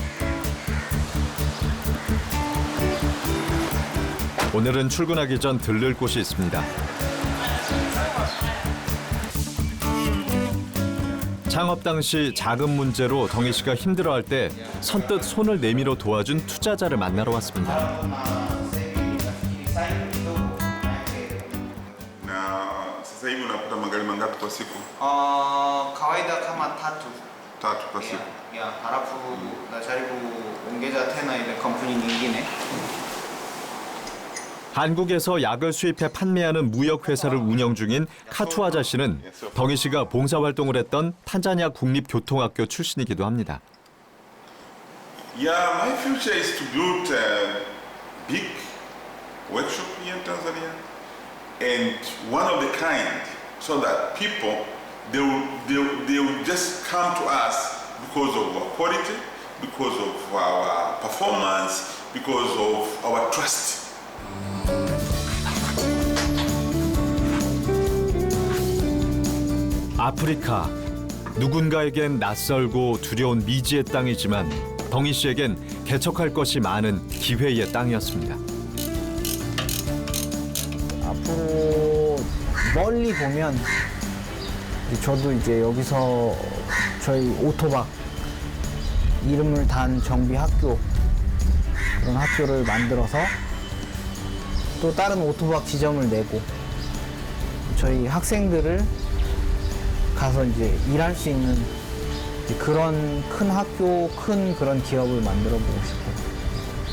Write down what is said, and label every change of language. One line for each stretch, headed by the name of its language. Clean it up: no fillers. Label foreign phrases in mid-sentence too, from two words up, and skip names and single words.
Korean: 오늘은 출근하기 전 들를 곳이 있습니다. 창업 당시 자금 문제로 덩희 씨가 힘들어할 때 선뜻 손을 내밀어 도와준 투자자를 만나러 왔습니다.
Swahili: Sasa hivi unapata magari mangapi kwa siku? kawaida kama tatu. Tatu kwa siku. halafu najaribu ongeza tena ile kampuni nyingine.
Korean: 한국에서 약을 수입해 판매하는 무역회사를 운영 중인 카투 아저씨는 덩희 씨가 봉사활동을 했던 탄자니아 국립교통학교 출신이기도 합니다.
English: Yeah, my future is to build a big workshop here in Tanzania and one of the kind so that people they will just come to us because of our quality, because of our performance, because of our trust.
Korean: 아프리카. 누군가에겐 낯설고 두려운 미지의 땅이지만 덩희 씨에겐 개척할 것이 많은 기회의 땅이었습니다. 앞으로 멀리 보면 저도 이제 여기서 저희 오토박 이름을 단 정비 학교 그런 학교를 만들어서 또 다른 오토박 지점을 내고 저희 학생들을 가서 이제 일할 수 있는 그런 큰 학교, 큰 그런 기업을 만들어 보고 싶어요.